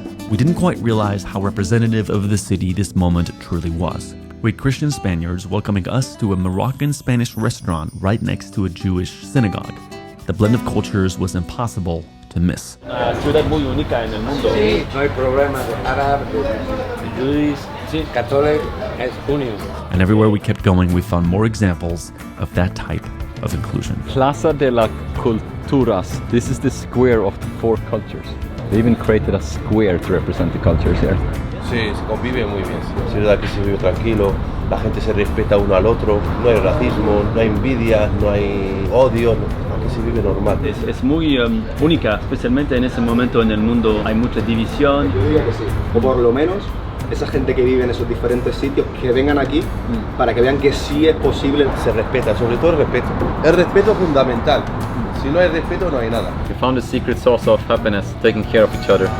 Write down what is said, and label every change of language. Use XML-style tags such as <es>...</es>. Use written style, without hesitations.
<en>We didn't quite realize how representative of the city this moment truly was. We had Christian Spaniards welcoming us to a Moroccan-Spanish restaurant right next to a Jewish synagogue. The blend of cultures was impossible to miss.</en> <es>ciudad muy única en el mundo. Sí, no hay problema de árabe, de</es> <en>Jewish, Catholic,</en> <es>es único.</es> <en>And everywhere we kept going, we found more examples of that type of inclusion.</en> <es>Plaza de las Culturas.</es> <en>This is the square of the 4 cultures. They even created a square to represent the cultures here.</en> <es>Sí, se convive muy bien. Es verdad que se vive tranquilo, la gente se respeta uno al otro, no hay racismo, no hay envidia, no hay odio, aquí se vive normal. Es muy única, especialmente en ese momento en el mundo hay mucha división. Yo diría que sí, o por lo menos esa gente que vive en esos diferentes sitios, que vengan aquí para que vean que sí es posible. Se respeta, sobre todo el respeto. El respeto es fundamental. Si no hay respeto, no hay nada.</es> <en>We found the secret source of happiness, taking care of each other.</en>